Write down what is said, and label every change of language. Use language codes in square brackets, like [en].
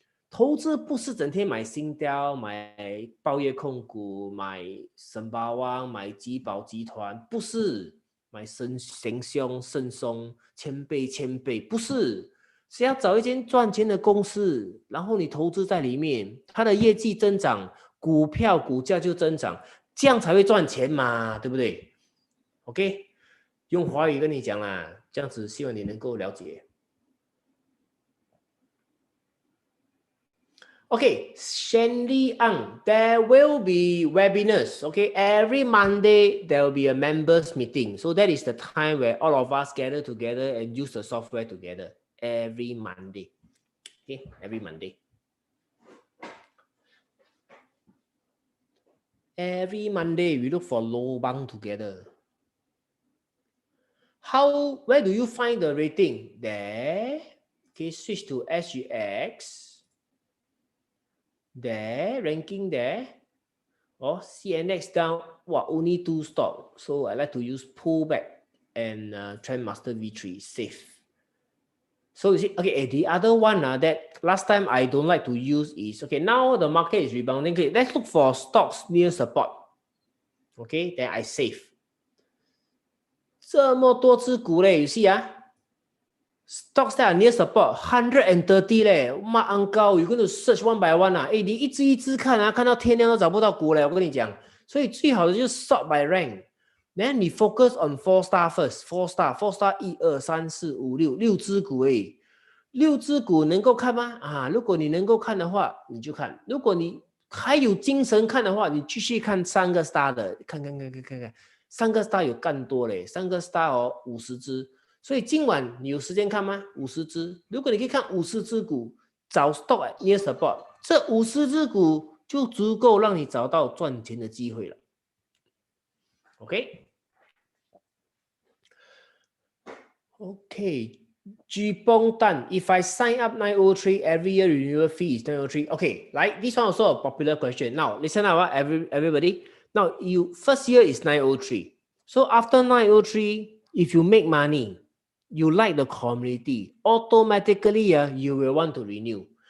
[zh] 投资不是整天买新雕、买报业控股、买神巴旺、买集宝集团，不是买神凶、圣松、千倍，不是，是要找一间赚钱的公司，然后你投资在里面，它的业绩增长，股票股价就增长，这样才会赚钱嘛，对不对 ？OK， 用华语跟你讲啦，这样子希望你能够了解。 [en] Okay, Shanley Ang, there will be webinars. Okay, every Monday there will be a members meeting. So that is the time where all of us gather together and use the software together. every Monday. Okay, every Monday. Every Monday, we look for lobang together. Where do you find the rating? There. Okay, switch to SGX. There, ranking there. Or CNX down, only 2 stock. So I like to use pullback and Trendmaster V3, safe. So you see, okay, the other one that last time I don't like to use is, okay, now the market is rebounding. Okay, let's look for stocks near support. Okay, then I save. [zh] 这么多只股嘞 [en] you see stocks that are near support [zh] 130嘞，妈昂高 [en] you going to search one by one [zh] 你一只一只看看到天亮都找不到股嘞，我跟你讲，所以最好的就是 [en] sort by rank。 Then [zh] 你 [en] focus on 4 star first， [zh] 4 star 1 2 3 4 5 6只股诶，6只股能够看吗？如果你能够看的话，你就看；如果你还有精神看的话，你继续看3个 star 的，看，3个 star 有更多嘞，3个 star 50只。所以今晚你有时间看吗？50只，如果你可以看50只股，找 [en] stock near support， [zh] 这50只股就足够让你找到赚钱的机会了。 [en] Okay, Jipong Tan, if I sign up 903 every year, renewal fee is 903. Okay, right? This one also a popular question. Now, listen up, everybody. Now, first year is 903. So after 903, if you make money, you like the community, automatically you will want to renew.